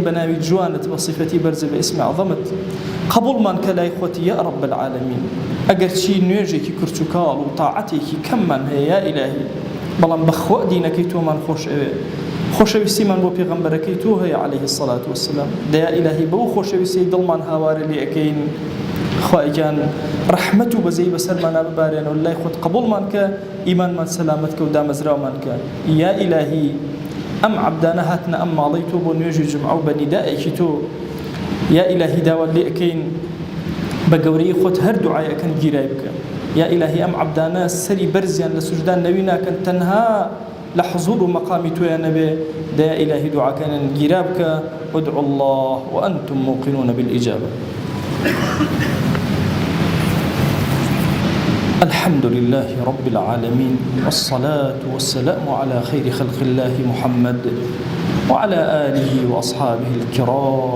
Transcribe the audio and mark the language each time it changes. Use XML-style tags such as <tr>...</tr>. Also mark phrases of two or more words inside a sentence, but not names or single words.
<ckb>بە ناوی جوانت بە صیفەتی بەرزە بە ئیسمی عەظەمت قبوڵمان کە لای خۆتی</ckb> <ar>یا رب العالمین</ar> <ckb>ئەگەر چی نوێژێکی کورچ و کاڵ و تاعەتێکی کەممان هەیە یا ئیلاهی بەڵام بەخوا دینەکەی تۆمان خۆش ئەوێ خۆشەویستیمان بۆ پێغەمبەرەکەی تۆ هەیە</ckb> <ar>عليه الصلاة والسلام</ar> <ckb>دەیا ئیلاهی بەو خۆشەویستی دڵمان هاوارە لێ ئەکەین خوایگان ڕەحمەت و بەزەی بەسەرمانە ببارێنەوە لای خۆت قبوڵمان کە ئیمانمان سەلامەت کە و دامەزراومان کە یا ئیلاهی ئەم عەبدانە هاتنە ئەم ماڵەی تۆ بۆ نوێژی جومعە و بە نیدائێکی تۆ یا ئیلاهی داوات لێ ئەکەین بە گەورەی خۆت هەر دوعای ئەکەن گیرای بکە یا ئیلاهی ئەم عەبدانە سەری بەرزیان لە سوجدان نەوی ناکەن تەنها لە حضور و مەقامی تۆیان نەبێ دەیا ئیلاهی دوعاکەنن گیرا بکە</ckb> <ar>وادعوا الله وأنتم موقنون بالإجابة الحمد لله رب العالمين والصلاة والسلام على خير خلق الله محمد وعلى آله وأصحابه الكرام</ar>